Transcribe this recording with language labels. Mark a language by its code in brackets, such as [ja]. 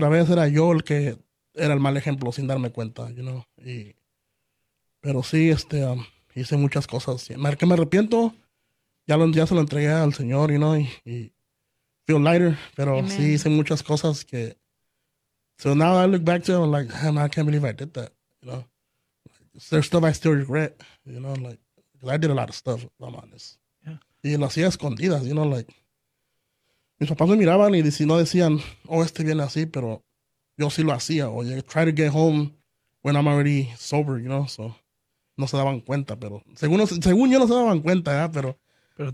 [es] Pero a veces era yo el que era el mal ejemplo sin darme cuenta, pero sí, hice muchas cosas. Que me arrepiento, ya se lo entregué al Señor, y [en] feel lighter, [es] pero sí hice [en] Amen. [es] muchas cosas que. [en] So now I look back to it, I'm like, man, I can't believe I did that, There's stuff I still regret, I did a lot of stuff, if I'm honest. [es] Y lo hacía a escondidas, Mis papás me miraban y no decían, oh, viene así, pero yo sí lo hacía. [en] O yeah, try to get home when I'm already sober, [es] So no se daban cuenta, pero según yo no se daban cuenta, ¿eh? Pero